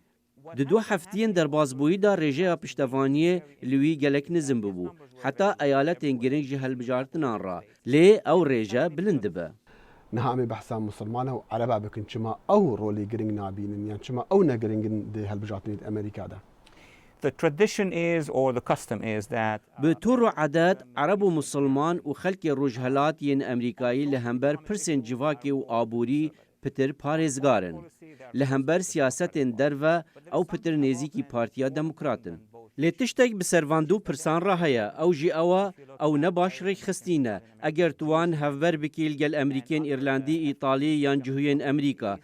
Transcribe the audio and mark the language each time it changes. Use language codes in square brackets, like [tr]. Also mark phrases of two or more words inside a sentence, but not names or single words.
[ku] Di du heftiyên derbasbûyî da rêjeya piştevaniyê li wî gelek nizm bibû. Heta eyaletên giring ji helbijartinan ra. Lê ew rêje bilind dibe. Niha em ê behsa musilmana û ereba bikin çima ew rolê giring nabînin yan çima ew negiringin di helbijartinê Amerîka de. [en] The tradition is or the custom is that [ku] bi tur û edet Ereb û musilman û xelkê rojhelatiyên Amerîkayî li hember pirsên civakê û aborî pitir parêzgarin. Li hember siyasetên derve ew pitir nêzîkî Partiya Demokratin. Lê tiştek bi servandû pirsan re heye ew jî ew ne baş rêxistîne eger tu wan hevber bikî gel Emerîkên Îrlandî, Îtalî yan cihûyên Amerîka.